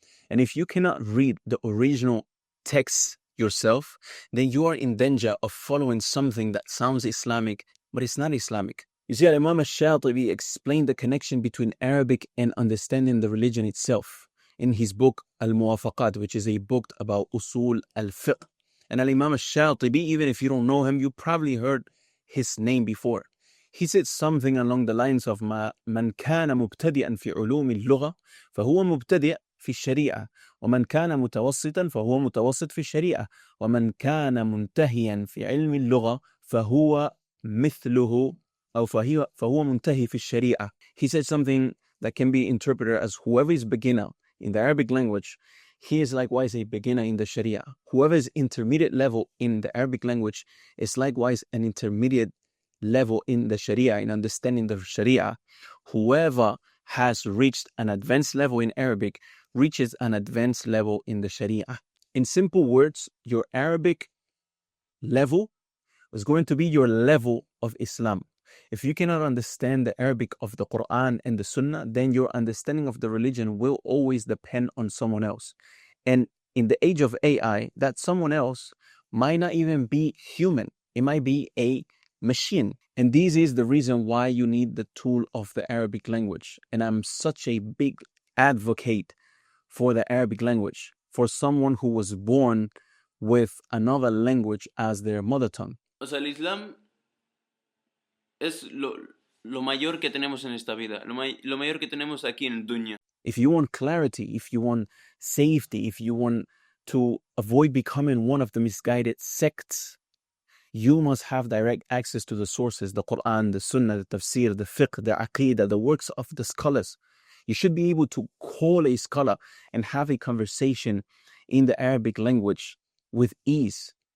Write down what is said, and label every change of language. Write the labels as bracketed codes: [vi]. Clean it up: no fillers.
[en] And if you cannot read the original text yourself, then you are in danger of following something that sounds Islamic, but it's not Islamic. You see, Imam al-Shatibi explained the connection between Arabic and understanding the religion itself in his book Al-Muwafaqat, which is a book about Usul al-Fiqh. And Imam al-Shatibi, even if you don't know him, you probably heard his name before. He said something along the lines of [ar] من كان مبتدئا في علوم اللغة فهو مبتدئ في الشريعة ومن كان متوسطا فهو متوسط في الشريعة ومن كان منتهيا في علم اللغة فهو مثله أو فهو منتهي في الشريعة. [en] He said something that can be interpreted as whoever is beginner in the Arabic language, he is likewise a beginner in the Sharia. Whoever is intermediate level in the Arabic language is likewise an intermediate level in the Sharia, in understanding the Sharia. Whoever has reached an advanced level in Arabic reaches an advanced level in the Sharia. In simple words, your Arabic level is going to be your level of Islam. If you cannot understand the Arabic of the Quran and the Sunnah, then your understanding of the religion will always depend on someone else. And in the age of AI, that someone else might not even be human. It might be a machine. And this is the reason why you need the tool of the Arabic language. And I'm such a big advocate for the Arabic language, for someone who was born with another language as their mother tongue. [es] O sea, el Islam es lo mayor que tenemos en esta vida, lo mayor que tenemos aquí en Dunya. [en] If you want clarity, if you want safety, if you want to avoid becoming one of the misguided sects, you must have direct access to the sources, the Quran, the Sunnah, the Tafsir, the Fiqh, the Aqeedah, the works of the scholars. You should be able to call a scholar and have a conversation in the Arabic language with ease.